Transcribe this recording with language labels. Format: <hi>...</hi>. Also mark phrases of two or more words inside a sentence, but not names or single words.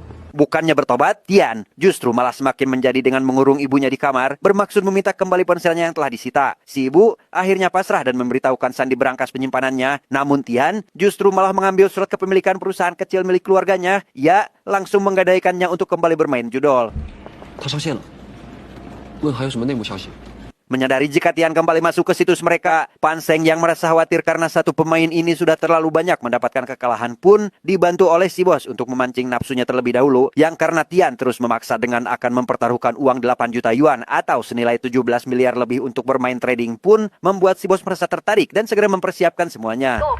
<id>Bukannya bertobat, Tian justru malah semakin menjadi dengan mengurung ibunya di kamar, bermaksud meminta kembali ponselnya yang telah disita. Si ibu akhirnya pasrah dan memberitahukan San di berangkas penyimpanannya. Namun Tian justru malah mengambil surat kepemilikan perusahaan kecil milik keluarganya. Ia langsung menggadaikannya untuk kembali bermain judol.</id> <zh>他上线了，问还有什么内幕消息？</zh> <id>Menyadari jika Tian kembali masuk ke situs mereka, Pan Seng yang merasa khawatir karena satu pemain ini sudah terlalu banyak mendapatkan kekalahan pun dibantu oleh si bos untuk memancing nafsunya terlebih dahulu, yang karena Tian terus memaksa dengan akan mempertaruhkan uang 8 juta yuan atau senilai 17 miliar lebih untuk bermain trading pun membuat si bos merasa tertarik dan segera mempersiapkan semuanya.</id>